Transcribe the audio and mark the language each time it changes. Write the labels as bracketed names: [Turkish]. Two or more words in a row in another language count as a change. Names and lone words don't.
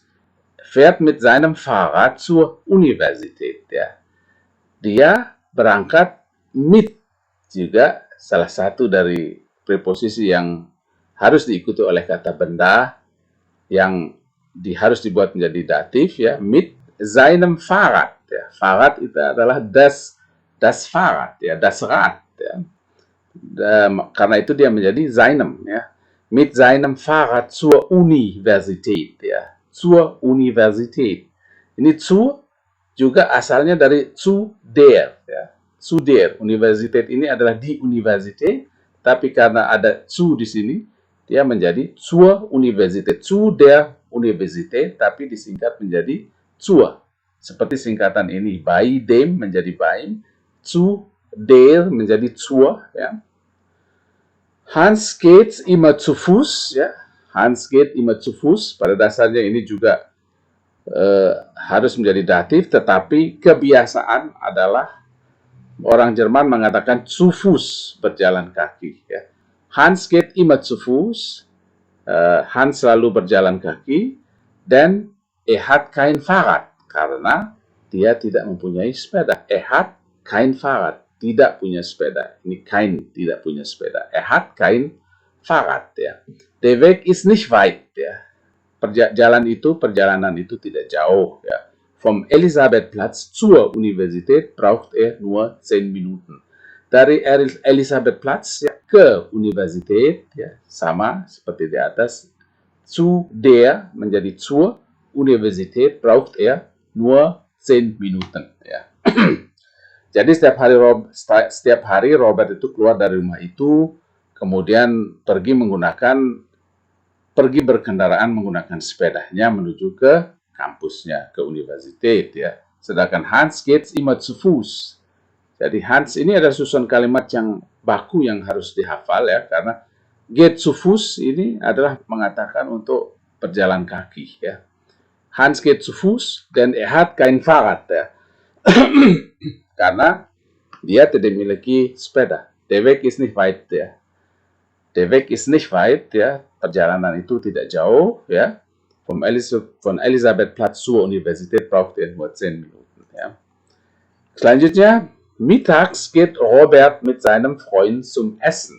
[German] Fährt mit seinem Fahrrad zur Universität, [Indonesian] ya. Dia berangkat mit, juga salah satu dari preposisi yang harus diikuti oleh kata benda yang harus dibuat menjadi datif, ya. [German] Mit seinem Fahrrad, ya. Fahrrad [Indonesian] itu adalah [German] das Fahrrad, ya, das Rad, [Indonesian] ya. Karena itu dia menjadi seinem, ya. [German] Mit seinem Fahrrad zur Universität, ya. Zur Universität. [Indonesian] Ini zu juga asalnya dari [German] zu der, [Indonesian] ya. [German] Zu der. [Indonesian] Universität ini adalah di Universität, tapi karena ada zu di sini, dia menjadi [German] zur Universität. Zu der Universität, [Indonesian] tapi disingkat menjadi zur. Seperti singkatan ini, [German] bei dem menjadi beim, zu der menjadi zur, ya. Hans geht immer zu Fuß, ya. Hans geht immer zu Fuß. [Indonesian] Pada dasarnya ini juga harus menjadi datif, tetapi kebiasaan adalah orang Jerman mengatakan [German] zu Fuß, [Indonesian] berjalan kaki, ya. [German] Hans geht immer zu Fuß. Hans [Indonesian] selalu berjalan kaki, dan [German] hat kein Fahrrad, [Indonesian] karena dia tidak mempunyai sepeda. [German] Hat kein Fahrrad, [Indonesian] tidak punya sepeda. Ini kein, tidak punya sepeda. [German] Hat kein Fahrrad, ya. Der Weg ist nicht weit, [Indonesian] ya. Perjalanan itu tidak jauh, ya. [German] Vom Elisabethplatz zur Universität braucht nur 10 Minuten. [Indonesian] Dari Elisabethplatz, ya, ke Universität, ya, sama seperti di atas. [German] Zu der menjadi zur Universität braucht nur 10 Minuten. [Indonesian] Ya. Jadi setiap hari Robert itu keluar dari rumah itu, kemudian pergi berkendaraan menggunakan sepedanya menuju ke kampusnya, ke Universität, ya. [German] Sedangkan Hans geht immer zu Fuß. [Indonesian] Jadi Hans ini ada susunan kalimat yang baku yang harus dihafal, ya, karena [German] geht zu Fuß [Indonesian] ini adalah mengatakan untuk berjalan kaki, ya. [German] Hans geht zu Fuß, denn hat kein Fahrrad, [Indonesian] ya. Karena dia tidak memiliki sepeda. [German] Der Weg ist nicht weit, ya. Der Weg ist nicht weit, [Indonesian] ya. Perjalanan itu tidak jauh, ya. [German] Von Elisabethplatz zur Universität braucht nur 10 Minuten, [Indonesian] ya. Selanjutnya, [German] mittags geht Robert mit seinem Freund zum Essen.